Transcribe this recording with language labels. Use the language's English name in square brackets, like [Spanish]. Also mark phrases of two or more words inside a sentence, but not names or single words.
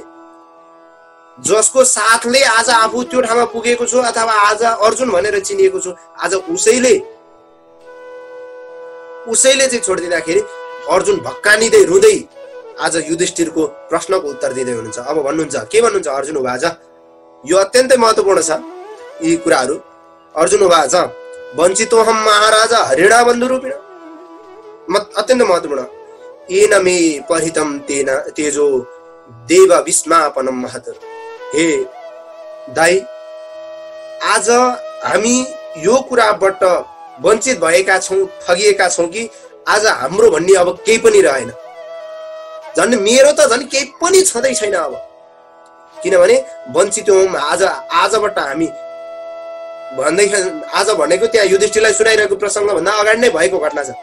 [Nepali] जसको साथले आज आफू त्यो ठाउँमा पुगेको छु अथवा आज अर्जुन भनेर चिनिएको छु, आज उसैले चाहिँ छोडिदिँदाखेरि अर्जुन भक्कानिँदै रुँदै आज युधिष्ठिरको प्रश्नको उत्तर दिँदै हुनुहुन्छ। अब भन्नुहुन्छ, के भन्नुहुन्छ अर्जुन उवाच, यो अत्यन्तै महत्त्वपूर्ण छ यी कुराहरू। [Sanskrit] अर्जुन उवाच वञ्चितोऽहं महाराजा हरिणा बन्धुरूपिण, [Nepali] अत्यन्त महत्त्वपूर्ण। [Sanskrit] येन मे परिहितं तेन तेजो देव विस्मापनं महत्। [Nepali] हे दाइ, आज हामी यो कुराबाट वञ्चित भएका छौँ, ठगिएका छौँ कि आज हाम्रो भन्ने अब केही पनि रहेन। झन् मेरो त झन् केही पनि छँदै छैन अब। किनभने वञ्चित हौँ, आजबाट हामी भन्दै, आज भनेको त्यहाँ युधिष्ठिरलाई सुनाइरहेको प्रसङ्ग भन्दा अगाडि नै भएको घटना छ।